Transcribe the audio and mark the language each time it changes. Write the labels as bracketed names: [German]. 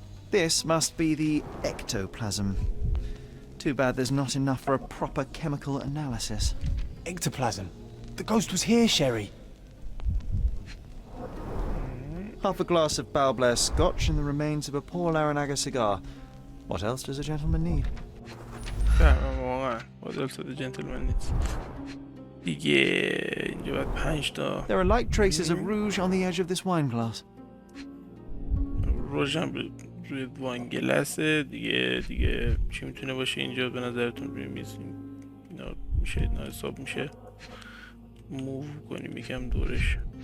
[English] This must be the ectoplasm. Too bad there's not enough for a proper chemical analysis. Ectoplasm. The ghost was here, Sherry. Half a glass of Balblair Scotch and the remains of a poor Laranaga cigar. What else does a gentleman need? [Persian] واقعا بادل ساده جنتلمن نیست دیگه. اینجا باید 5 تا [English] There are light traces of rouge on the edge of this wine glass. [Persian] روژم روی وانگلسه دیگه چی میتونه باشه اینجا به نظرتون روی میز؟ اینا میشه اینا حساب میشه موو کنیم یکم دورش.